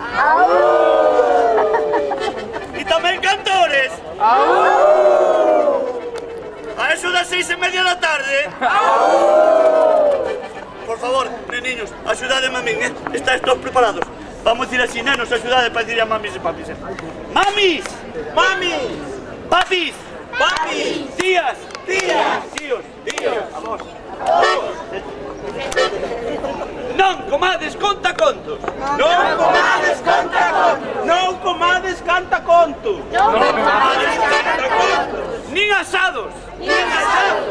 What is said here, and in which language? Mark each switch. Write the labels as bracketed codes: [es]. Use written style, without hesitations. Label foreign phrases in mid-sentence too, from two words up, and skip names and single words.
[gl] E tamén cantores. A eso das 6:30 da tarde. Por favor, neniños, axudademe a min, [es] Estáis todos preparados? [gl] Vamos a ir así, nenos, axudade para decir a mamis e papis, Mamis! Mamis! Papis! Papis! Tías! Tías! Tíos! Tíos! A vos! Non comades contacontos! Non comades contacontos! Non comades cantacontos. Nin asados! Nin asados!